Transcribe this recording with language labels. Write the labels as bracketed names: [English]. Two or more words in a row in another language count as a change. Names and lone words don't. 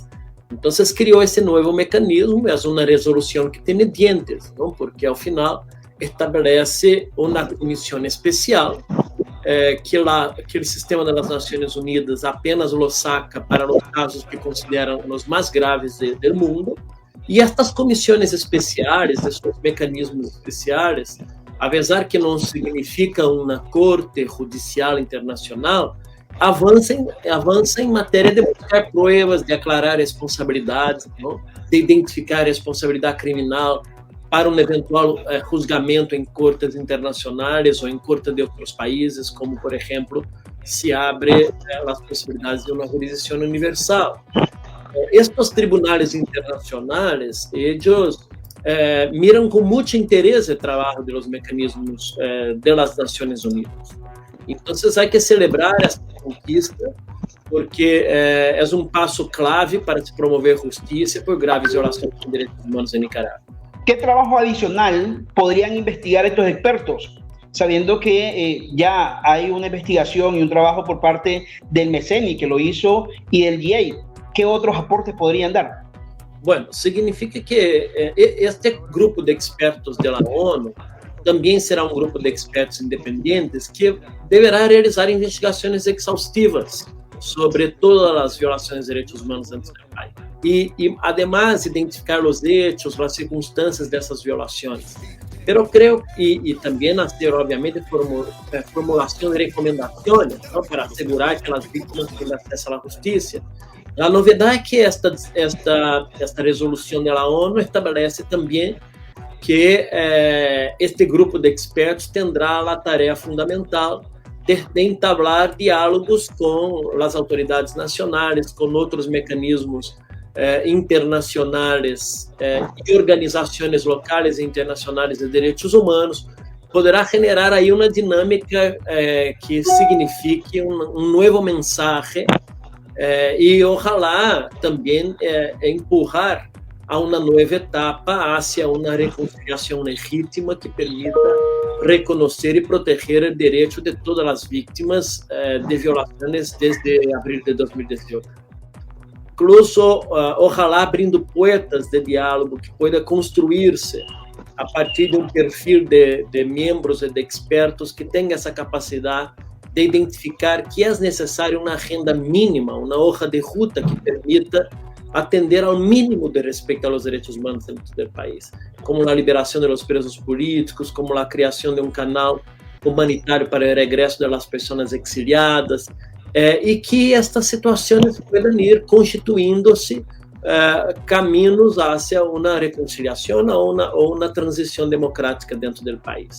[Spanish] Entonces creó ese nuevo mecanismo, es una resolución que tiene dientes, ¿no? Porque al final establece una comisión especial que el sistema de las Naciones Unidas apenas lo saca para los casos que consideran los más graves del mundo. [Portuguese] E estas comissões especiais, esses mecanismos especiais, apesar que não significa uma corte judicial internacional, avança em matéria de buscar provas, de aclarar responsabilidades, não? De identificar responsabilidade criminal para um eventual juzgamento em cortes internacionais ou em cortes de outros países, como, por exemplo, se abre as possibilidades de uma jurisdição universal. [Spanish] Estos tribunales internacionales, ellos miran con mucho interés el trabajo de los mecanismos de las Naciones Unidas. Entonces hay que celebrar esta conquista porque es un paso clave para [Portuguese] se promover [Spanish] justicia por graves violaciones de derechos humanos en Nicaragua. ¿Qué trabajo adicional podrían investigar estos expertos? sabiendo que ya hay una investigación y un trabajo por parte del MECENI, que lo hizo, y del GIEI. ¿Qué otros aportes podrían dar? Bueno, significa que este grupo de expertos de la ONU [Portuguese] também será um grupo de expertos independentes que deverá realizar investigações exaustivas sobre todas as violações de direitos humanos dentro do país. E además, identificar os hechos, as circunstâncias dessas violações. [Spanish] Pero creo, y también hacer, obviamente, formulación de recomendaciones, ¿no?, para asegurar que las víctimas tengan acceso a la justicia. La novedad es que esta resolución de la ONU estabelece también que este grupo de expertos tendrá la tarea fundamental de entablar diálogos con las autoridades nacionales, con otros mecanismos internacionales [Portuguese] e organizações locais e internacionais de direitos humanos, poderá generar aí uma dinâmica que signifique um novo mensagem e, ojalá, também empurrar a uma nova etapa hacia uma reconciliação legítima que permita reconhecer e proteger o direito de todas as vítimas de violações desde abril de 2018. [Spanish] Incluso, ojalá [Portuguese] abrindo [Spanish] puertas de diálogo que pueda [Portuguese] construir-se a partir de um perfil de membros e de expertos que tenha essa capacidade de identificar que é necessário uma agenda mínima, uma [Spanish] hoja de ruta [Portuguese] que permita atender ao mínimo de respeito aos direitos humanos dentro do país, como a liberação [Spanish] de los presos políticos, [Portuguese] como a criação de um canal humanitário para o regresso das pessoas exiliadas, e que estas situações puedan ir constituindo-se caminhos hacia uma reconciliação ou uma transição democrática dentro do país.